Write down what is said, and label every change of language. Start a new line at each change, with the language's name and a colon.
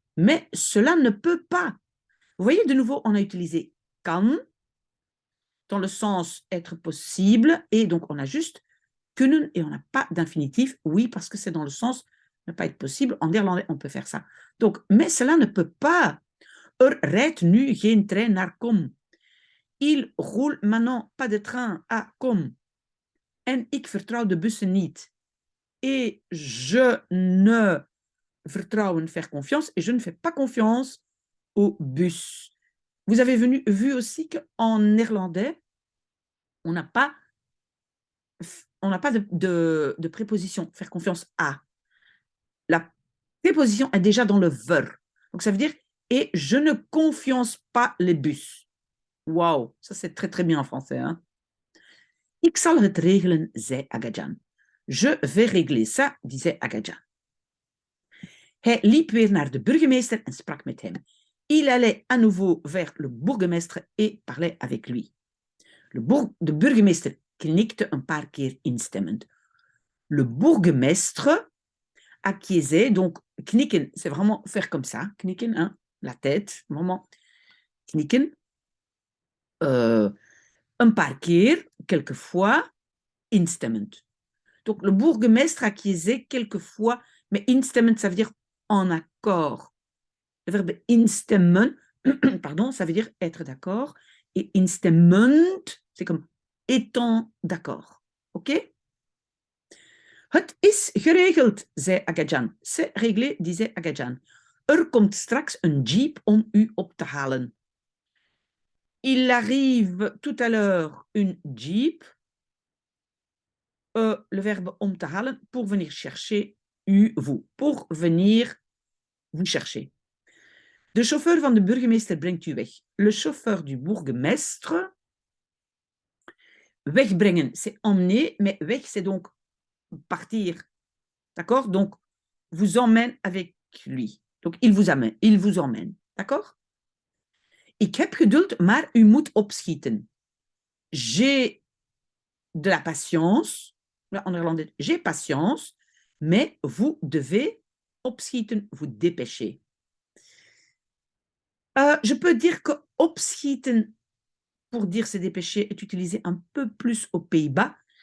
French: Mais cela ne peut pas. Vous voyez, de nouveau, on a utilisé kan dans le sens être possible et donc on a juste kunnen et on n'a pas d'infinitif. Oui, parce que c'est dans le sens ne pas être possible. En néerlandais, on peut faire ça. Donc, mais cela ne peut pas.
Dutch: Rijdt nu geen trein naar Kom.
French: Il roule maintenant pas de train à Kom.
Dutch: En ik vertrouw de bussen niet.
French: Et je ne vertrouwen, faire confiance, et je ne fais pas confiance au bus. Vous avez vu aussi qu'en néerlandais, on n'a pas de préposition, faire confiance à. La préposition est déjà dans le ver. Donc ça veut dire, et je ne confiance pas les bus. Waouh, ça c'est très très bien en français. Hein?
Dutch: Ik zal het regelen, zei Agajan.
French: Je vais régler ça, disait Agajan.
Dutch: Hij liep weer naar de burgemeester en sprak met hem.
French: Il allait à nouveau vers le bourgmestre et parlait avec lui.
Dutch: De burgemeester knikte een paar keer instemmend.
French: Le bourgmestre acquiescer, donc knikken, c'est vraiment faire comme ça, knikken, hein, la tête, vraiment knikken.
Dutch: Een paar keer, quelquefois, instemmend.
French: Donc, le bourgmestre acquiesçait quelquefois, mais instemmend, ça veut dire en accord. Le verbe instemmen, pardon, ça veut dire être d'accord. Et instemmend, c'est comme étant d'accord. OK?
Dutch: Het is geregeld, zei Agajan.
French: C'est réglé, disait Agajan.
Dutch: Komt straks een jeep om u op te halen.
French: Il arrive tout à l'heure une jeep, le verbe
Dutch: om te halen,
French: pour venir chercher vous, pour venir vous chercher.
Dutch: De chauffeur van de burgemeester brengt u weg.
French: Le chauffeur du bourgmestre, wegbrengen, c'est emmener, mais weg, c'est donc partir. D'accord? Donc, vous emmène avec lui. Donc, il vous emmène. D'accord?
Dutch: Ik heb geduld, maar u moet opschieten.
French: J'ai de la patience. En néerlandais, j'ai patience, mais vous devez opschieten, vous dépêcher. Je peux dire que opschieten, pour dire se dépêcher, est utilisé un peu plus aux Pays-Bas.